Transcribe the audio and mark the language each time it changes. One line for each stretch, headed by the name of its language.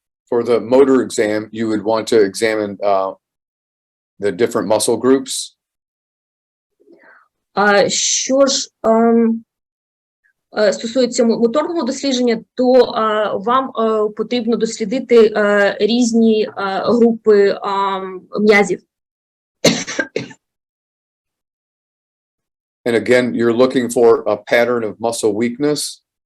English: For the motor exam, you would want to examine the different muscle groups.
Ukrainian: Що ж стосується моторного дослідження, то вам потрібно дослідити різні групи м'язів.
English: And again, you're looking for a pattern of muscle weakness.